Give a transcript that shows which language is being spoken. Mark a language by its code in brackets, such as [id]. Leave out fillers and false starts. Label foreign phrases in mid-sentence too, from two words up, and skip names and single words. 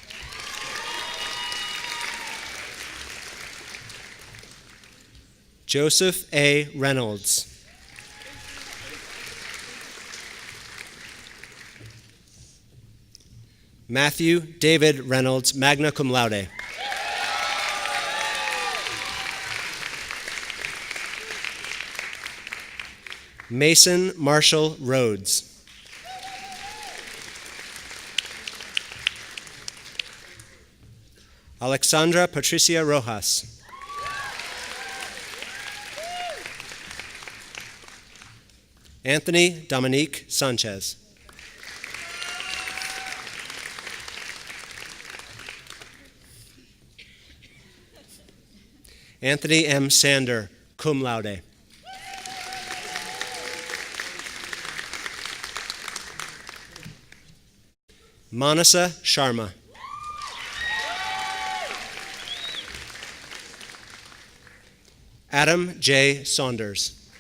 [en] Joseph A. Reynolds. Matthew David Reynolds, [la] magna cum laude. [en] Mason Marshall Rhodes. Alexandra Patricia Rojas. Anthony Dominique Sanchez. Anthony M. Sander, [la] cum laude. [en] Manasa Sharma. Adam J. Saunders.